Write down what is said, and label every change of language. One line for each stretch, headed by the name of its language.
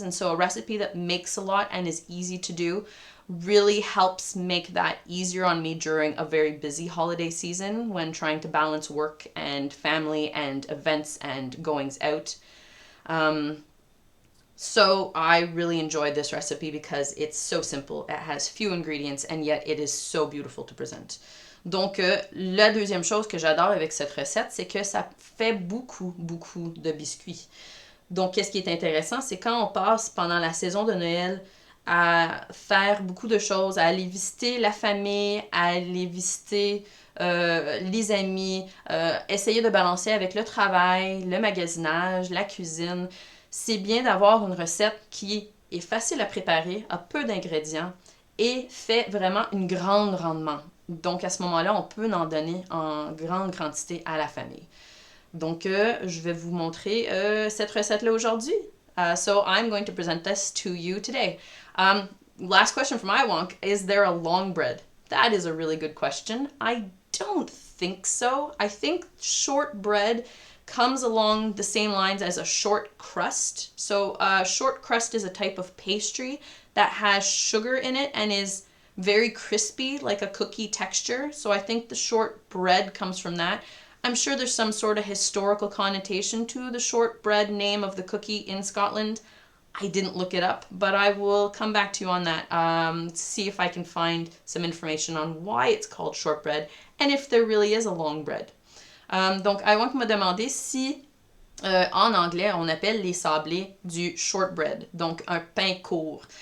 English: And so a recipe that makes a lot and is easy to do really helps make that easier on me during a very busy holiday season when trying to balance work and family and events and goings out. So I really enjoyed this recipe because it's so simple. It has few ingredients and yet it is so beautiful to present.
French: Donc, la deuxième chose que j'adore avec cette recette, c'est que ça fait beaucoup de biscuits. Donc, qu'est-ce qui est intéressant, c'est quand on passe pendant la saison de Noël à faire beaucoup de choses, à aller visiter la famille, à aller visiter les amis, essayer de balancer avec le travail, le magasinage, la cuisine. C'est bien d'avoir une recette qui est facile à préparer, a peu d'ingrédients et fait vraiment une grande rendement. Donc à ce moment-là, on peut en donner en grande quantité à la famille. Donc je vais vous montrer cette recette-là aujourd'hui.
English: So I'm going to present this to you today. Last question from Iwonk, is there a long bread? That is a really good question. I don't think so. I think shortbread comes along the same lines as a short crust. So short crust is a type of pastry that has sugar in it and is very crispy, like a cookie texture. So I think the shortbread comes from that. I'm sure there's some sort of historical connotation to the shortbread name of the cookie in Scotland. I didn't look it up, but I will come back to you on that, see if I can find some information on why it's called shortbread and if there really is a long bread.
French: Donc, Iwank m'a demandé si, en anglais, on appelle les sablés du shortbread, donc un pain court.